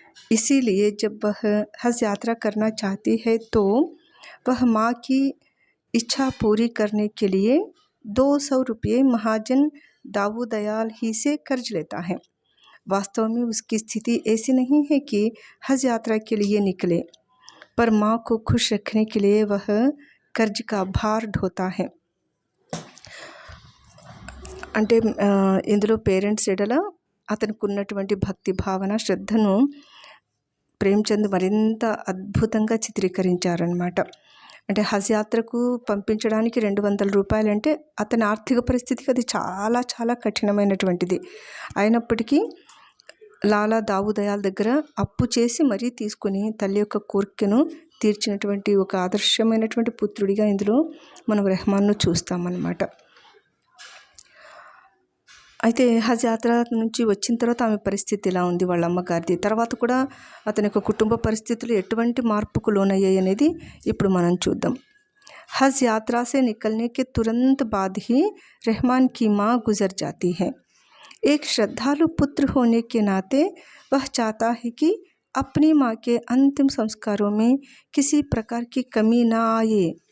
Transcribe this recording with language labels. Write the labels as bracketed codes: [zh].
[hi] इसीलिए जब वह हज यात्रा करना चाहती है तो वह माँ की इच्छा पूरी करने के लिए 200 रुपये महाजन दाऊ दयाल ही से कर्ज लेता है। वास्तव में उसकी स्थिति ऐसी नहीं है कि हज यात्रा के लिए निकले, पर माँ को खुश रखने के लिए वह कर्ज का भार ढोता है। [te] అంటే ఇందులో పేరెంట్స్ ఎడల అతనికి ఉన్నటువంటి భక్తి భావన శ్రద్ధను ప్రేమ్చంద్ మరింత అద్భుతంగా చిత్రీకరించారనమాట. అంటే హజ్ యాత్రకు పంపించడానికి 200 రూపాయలు అంటే అతని ఆర్థిక పరిస్థితికి అది చాలా చాలా కఠినమైనటువంటిది. అయినప్పటికీ లాలా దావు దయాల్ దగ్గర అప్పు చేసి మరీ తీసుకొని తల్లి యొక్క కోరికను తీర్చినటువంటి ఒక ఆదర్శమైనటువంటి పుత్రుడిగా ఇందులో మనం రెహమాన్ను చూస్తామన్నమాట. అయితే హజ్ యాత్ర నుంచి వచ్చిన తర్వాత ఆమె పరిస్థితి ఎలా ఉంది, వాళ్ళ అమ్మగారిది, తర్వాత కూడా అతని యొక్క కుటుంబ పరిస్థితులు ఎటువంటి మార్పుకు లోనయ్యాయి అనేది ఇప్పుడు మనం చూద్దాం. [hi] हज यात्रा से निकलने के तुरंत बाद ही रहमान की माँ गुजर जाती है। एक श्रद्धालु पुत्र होने के नाते वह चाहता है कि अपनी माँ के अंतिम संस्कारों में किसी प्रकार की कमी ना आए।